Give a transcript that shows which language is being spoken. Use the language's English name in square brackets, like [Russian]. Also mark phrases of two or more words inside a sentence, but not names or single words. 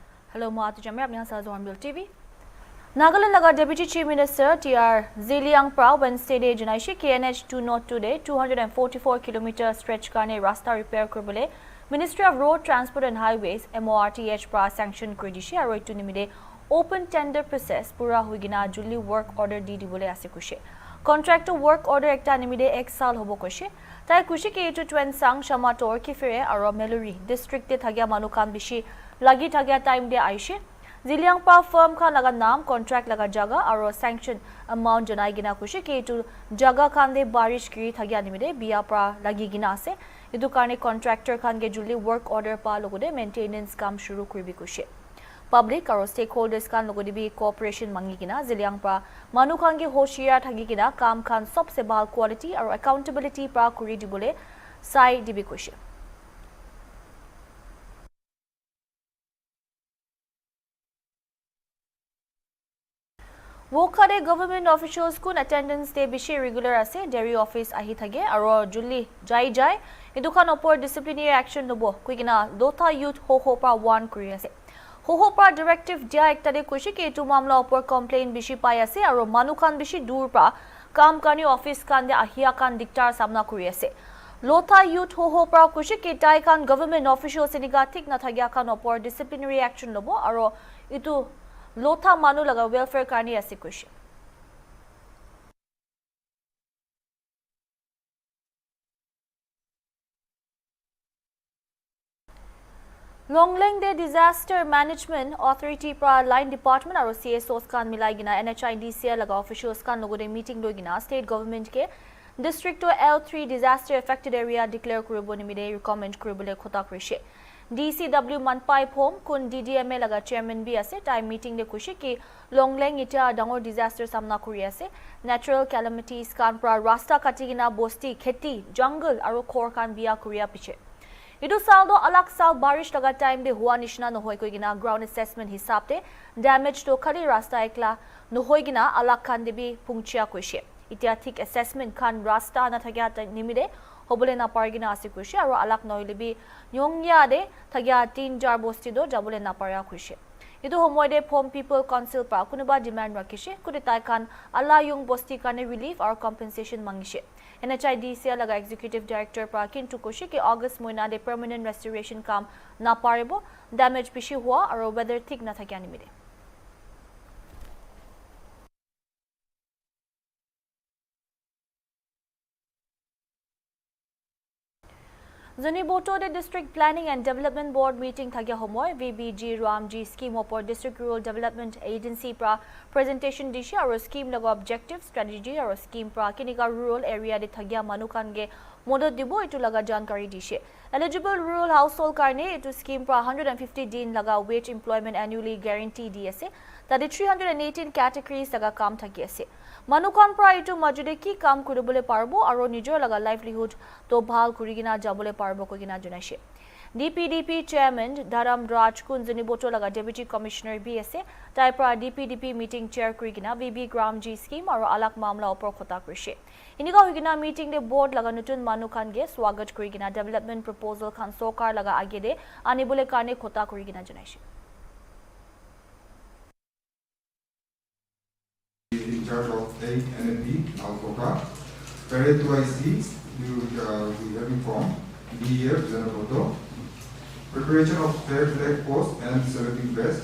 [English] Hello, Mahat Jamir. I'm Yasa Zornbil TV. [Naga Pidgin] Nagaland laga Deputy Chief Minister T.R. Ziliang Prao Wednesday day Junaishi KNH 202 day 244 km stretch karne rasta repair kurbole Ministry of Road Transport and Highways MORTH pra sanction kurdishi aro itu nimide open [English] tender process [Naga Pidgin] pura huigina julli [English] work [Naga Pidgin] order di dibole ase kushe contractor [English] work order [Naga Pidgin] ekta nimide 1 saal hobo kushe tai kushe ke itu twen sang shamator kifire aro meluri district te thagya manukan bishi lagi thagya time de aishe Ziliang Prao firm khan laga naam contract laga jaga aro sanction amount janai gina kushe ke itu jaga khan de barish kiri thagya nimide biya pra lagi gina ase idu karne contractor khan ge julli [English] work order [Naga Pidgin] pa logode maintenance kam shuru kuribi kushe public aro stakeholders khan logode bi cooperation mangi gina Ziliang Prao manu khan ge hoshiya thagi gina kam khan sobse bhal quality aro accountability pra kuri dibole sai dibi kushe Wokhare [English] government officials [Naga Pidgin] kun attendance day bishi regular ase dairy office ahi thage aro julli jai edukhan opor [English] disciplinary action [Naga Pidgin] nobo kuigina Lotha youth ho pa one kuri ase ho pa directive dia ekta de kushi ke etu mamla opor complaint bishi pai ase aro manukhan bishi dur pra kam kani office kan de ahia kan diktar samna kuri ase Lotha youth ho pa kushi ke tai kan [English] government officials [Naga Pidgin] eniga thik na thagya kan opor [English] disciplinary action [Naga Pidgin] nobo aro itu Lotha manu laga welfare karni ase kushi Longleng de [English] disaster management authority [Naga Pidgin] pra [English] line department [Naga Pidgin] aro CSOs kan milai gina NHIDCL laga officials kan logode meeting loi gina [English] state government [Naga Pidgin] ke district to L3 [English] disaster affected area [Naga Pidgin] declare kuribo nimide recommend kuribole khota krishe DCW Manpai Phom kun DDMA laga chairman bi ase tai meeting de kushi ki Longleng ita dangor disaster samna kuri ase [English] natural calamities [Naga Pidgin] kan pra rasta katigina bosti kheti jungle aro khor kan biya kuriya piche idu sal do alak sal barish laga time de hua nishna no hoi koigina [English] ground assessment [Naga Pidgin] hisab te damage to khali rasta ekla no hoigina alak kan de bi pungchia koishe itia thik assessment kan rasta na thagya ta nimide hobole na pargina ase kushe aro alak noile bi nyongya de thagya 3 jar bosti do jabole na parya kushe idu homoy de Phom people council pa kunuba demand rakishe kudi tai kan ala yung bosti kane [English] relief or compensation [Naga Pidgin] mangishe NHIDCL laga [English] executive director [Naga Pidgin] pa kintu kushe ki August moina de [English] permanent restoration [Naga Pidgin] kam na paribo damage bishi hua aro weather thik na thakya nimide Zoni Boto de District Planning and Development Board meeting thagya homoy VBG Ramji scheme opor District Rural Development Agency pra presentation dishi aro scheme lago objective strategy aro scheme pra kiniga rural area de thagya manukan ge modot dibo itu laga jankari dishe [English] eligible rural household [Naga Pidgin] karne itu scheme pra 150 din laga [English] wage employment annually guarantee [Naga Pidgin] di ase tadi 318 categories laga kam thaki ase manukan pra itu majude ki kam kuribole parbo aro nijor laga livelihood to bhal kurigina jabole parbo kogina junaishe DPDP chairman Dharam Raj Kunjani Boto laga deputy commissioner BSA tai pra DPDP meeting chair kurigina VB Gramji scheme aro alak mamla opor khota krishe iniga hugina meeting de board laga nutun manukan ge swagat kurigina [English] development proposal [Naga Pidgin] khan sokar laga age de anibole karne khota kurigina junaishe [English] in charge of A and B, Alcoca. Parade 2IC, you will have informed. BF, Zanaboto. Preparation of fair flag post and selecting best.